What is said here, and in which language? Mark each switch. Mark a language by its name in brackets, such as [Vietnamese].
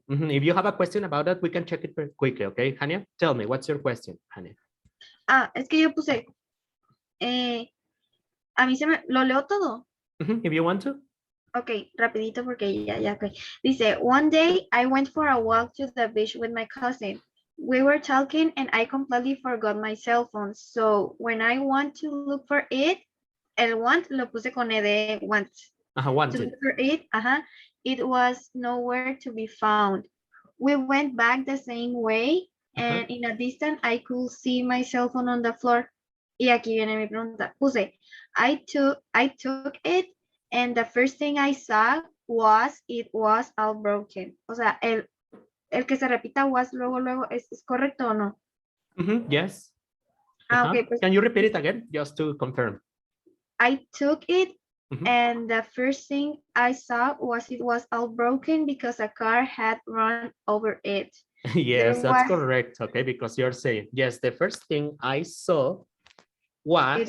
[English] If you have a question about that, we can check it very quickly, okay? Hania, tell me, what's your question, Hania? [Spanish] Es que yo puse, a mí ¿lo leo todo? [English] If you want to. [Spanish] Ok, rapidito porque ya, ok. [English] Dice, one day I went for a walk to the beach with my cousin. We were talking and I completely forgot my cell phone. So when I want to look for it, [Spanish] el want lo puse con E de want. [English] Wanted. To look for it, it was nowhere to be found. We went back the same way and in a distance I could see my cell phone on the floor. [Spanish] Y aquí viene mi pregunta. Puse, [English] I took it and the first thing I saw it was all broken. [Spanish] O sea, el que se repita was luego, ¿es correcto o no? [English] Yes. [Spanish] Ah, ok, pues [English] Can you repeat it again, just to confirm? I took it Mhm. and the first thing I saw was it was all broken because a car had run over it. Yes, There that's correct. Okay, because you're saying, yes, the first thing I saw was